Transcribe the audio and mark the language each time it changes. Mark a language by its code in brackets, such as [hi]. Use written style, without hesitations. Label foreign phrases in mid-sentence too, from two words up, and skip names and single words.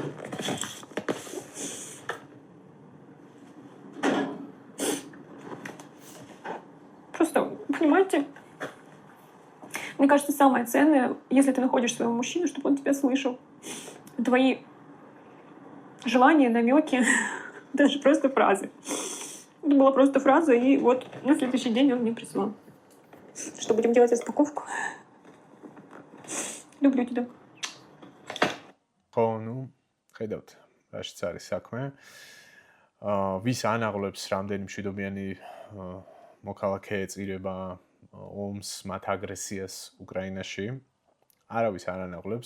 [ru] Просто, понимаете, мне кажется, самое ценное, если ты находишь своего мужчину, чтобы он тебя слышал. Твои желания, намеки, даже просто фразы. Это была просто фраза, и вот на следующий день он мне прислал. Что, будем делать распаковку? Люблю тебя. [ka] ხო, ნუ, ხედავთ, რაშიც არის საქმე. ვის ანაღლებს რამდენი მშვიდობიანი მოქალაქე ეწირება ომს, მათ აგრესიას უკრაინაში. არავის არ ანაღლებს.